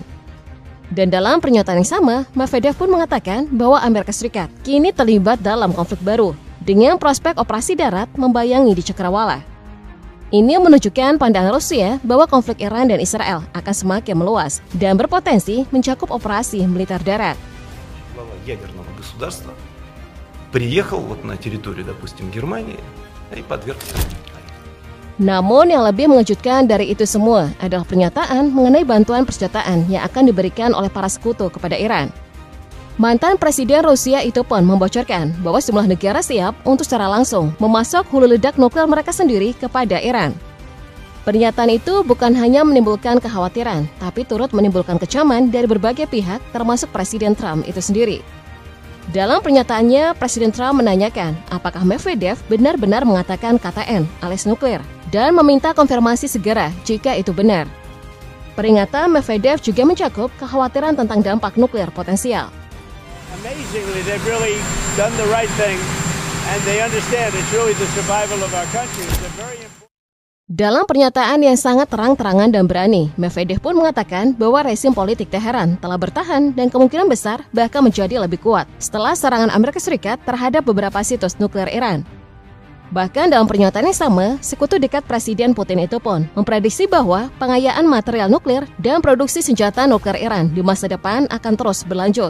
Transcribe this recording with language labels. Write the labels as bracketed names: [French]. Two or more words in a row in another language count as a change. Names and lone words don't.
[Indonesian] Dan dalam pernyataan yang sama, Medvedev pun mengatakan bahwa Amerika Serikat kini terlibat dalam konflik baru dengan prospek operasi darat membayangi di cakrawala. Ini menunjukkan pandangan Rusia bahwa konflik Iran dan Israel akan semakin meluas dan berpotensi mencakup operasi militer darat. [Russian] Ядерного государства приехал вот на территорию, допустим, Германии и подвергся. [Indonesian] Namun yang lebih mengejutkan dari itu semua adalah pernyataan mengenai bantuan persenjataan yang akan diberikan oleh para sekutu kepada Iran. Mantan Presiden Rusia itu pun membocorkan bahwa sejumlah negara siap untuk secara langsung memasok hulu ledak nuklir mereka sendiri kepada Iran. Pernyataan itu bukan hanya menimbulkan kekhawatiran, tapi turut menimbulkan kecaman dari berbagai pihak termasuk Presiden Trump itu sendiri. Dalam pernyataannya, Presiden Trump menanyakan apakah Medvedev benar-benar mengatakan kata N alias nuklir dan meminta konfirmasi segera jika itu benar. Peringatan Medvedev juga mencakup kekhawatiran tentang dampak nuklir potensial. [English] Amazingly, they've really done the right thing, and they understand it's really the survival of our country. It's a very important. [Indonesian] Dalam pernyataan yang sangat terang-terangan dan berani, Medvedev pun mengatakan bahwa rezim politik Teheran telah bertahan dan kemungkinan besar bahkan menjadi lebih kuat setelah serangan Amerika Serikat terhadap beberapa situs nuklir Iran. Bahkan dalam pernyataan yang sama, sekutu dekat Presiden Putin itu pun memprediksi bahwa pengayaan material nuklir dan produksi senjata nuklir Iran di masa depan akan terus berlanjut.